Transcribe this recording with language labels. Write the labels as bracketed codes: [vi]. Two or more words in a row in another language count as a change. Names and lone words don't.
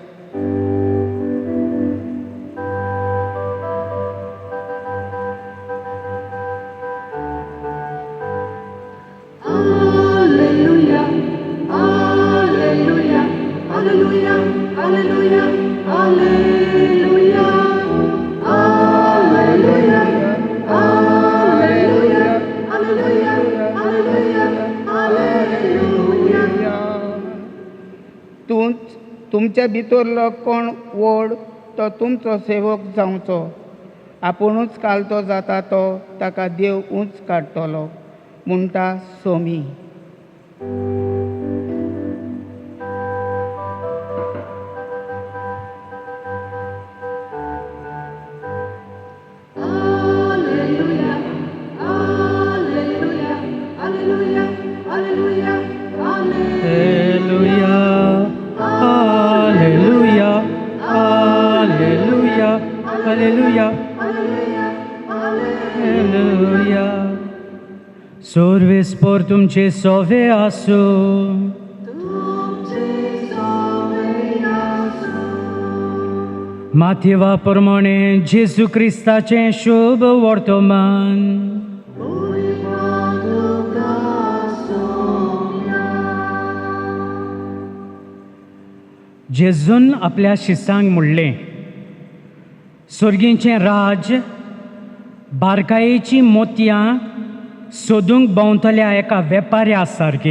[la] Alleluia, Alleluia, Alleluia, Alleluia, Alleluia, Alleluia, Alleluia, Alleluia, Alleluia, Alleluia. [kok] तुमच्या भितरलो कोण व्हड तो तुमचो सेवक जावचो. आपुणूच कालतो जाता तो ताका देव उंच काडटलो म्हणटा सोमी. [la] Alleluia, Alleluia, Alleluia, Alleluia, Alleluia. Alleluia, Alleluia, Alleluia, Alleluia, Alleluia. [kok] Sorves por तुमचे सोवे आसू. माथेवा प्रमाणे जेजू क्रिस्ताचें शुभ वर्तमान. जेजून आपल्या शिसांक म्हणलें, स्वर्गीचें राज बारकायेची मोतयां सोदूंक भोंवतल्या एका वेपाऱ्या सारकें.